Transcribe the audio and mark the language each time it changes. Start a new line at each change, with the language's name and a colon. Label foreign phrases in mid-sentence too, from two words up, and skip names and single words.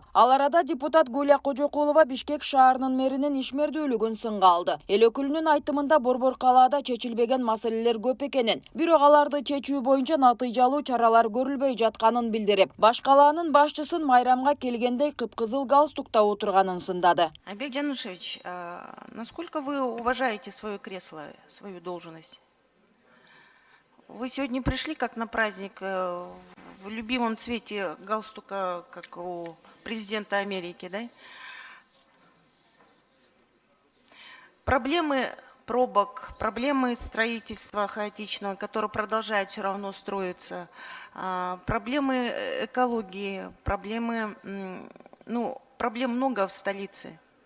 Kyrgyz: Ал арада депутат Гулия Кожокулова Бишкек шаарынын мэринин ишмердүүлүгүн сынга алды. Эл өкүлүнүн айтымында Борбор калаада чечилбеген маселелер көп экенин, бирок аларды чечүү боюнча натыйжалуу чаралар көрүлбөй жатканын билдирип, баш калаанын башчысын майрамга келгендей кыпкызыл галстукта отурганын сындады.
Russian: Айбек Жанушевич, насколько вы уважаете свое кресло, свою должность? Вы сегодня пришли как на праздник в любимом цвете галстука, как у президента Америки, да? Проблемы пробок, проблемы строительства хаотичного, которое продолжает все равно строиться, проблемы экологии, проблемы, проблем много в столице.